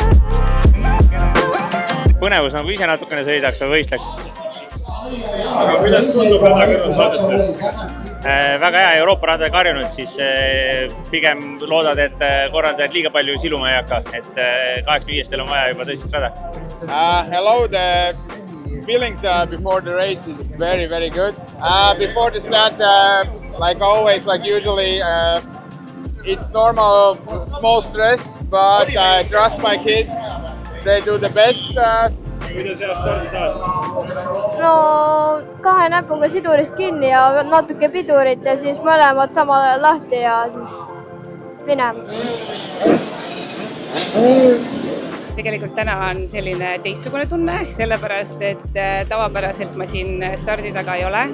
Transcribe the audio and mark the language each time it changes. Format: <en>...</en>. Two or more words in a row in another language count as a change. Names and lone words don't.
<et>Põnevus nagu ise natukene sõidaks või võistleks. Aga kuidas tundub rada kõrval saadest? Väga hea Euroopa rada karjunud, siis pigem loodad, et korraldajad liiga palju siluma ei hakka, et 85-stel on vaja juba tõsist rada.</et> <en>Hello, the feelings before the race is very, very good. Before the start, like always, like usually, it's normal, small stress, but I trust my kids. They do the best.</en> <et>Kuidas hea stardi saad? No kahe näpuga sidurist kinni ja natuke pidurit ja siis mõlemad samal ajal lahti ja siis minema. Tegelikult täna on selline teistsugune tunne, sellepärast et tavapäraselt ma siin stardi taga ei ole.</et>